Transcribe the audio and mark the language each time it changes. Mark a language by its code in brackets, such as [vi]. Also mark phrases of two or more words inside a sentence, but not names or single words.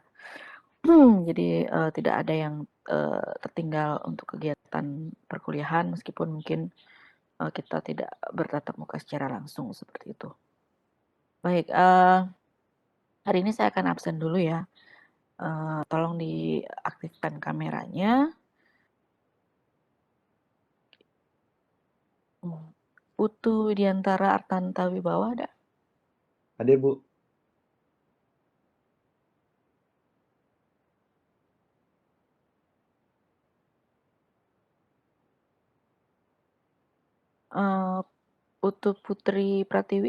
[id] Jadi tidak ada yang tertinggal untuk kegiatan perkuliahan meskipun mungkin kita tidak bertatap muka secara langsung seperti itu. Baik, hari ini saya akan absen dulu ya. Tolong diaktifkan kameranya. Putu Widiantara Artanta Wibawa ada? Ada Bu. Putu Putri Pratiwi?